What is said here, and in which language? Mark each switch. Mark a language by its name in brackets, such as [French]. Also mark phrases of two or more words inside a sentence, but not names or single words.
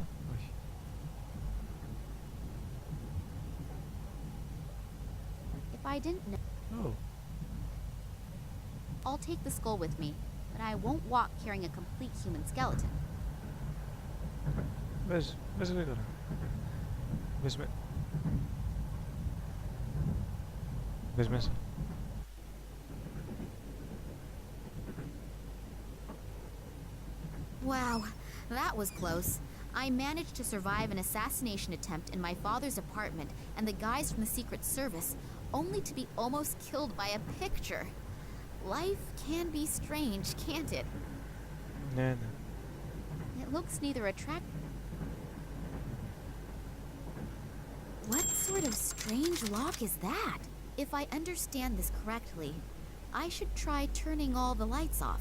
[Greek] Όχι. [English] If I didn't know... Oh. I'll take the skull with me, but I won't walk carrying a complete human skeleton. [Greek] Μπες γρήγορα. Μπες μέσα. [English] Wow, that was close. I managed to survive an assassination attempt in my father's apartment and the guys from the Secret Service, only to be almost killed by a picture. Life can be strange, can't it? [Greek] Ναι, ναι. [English] It looks neither attractive... What sort of strange lock is that? If I understand this correctly, I should try turning all the lights off.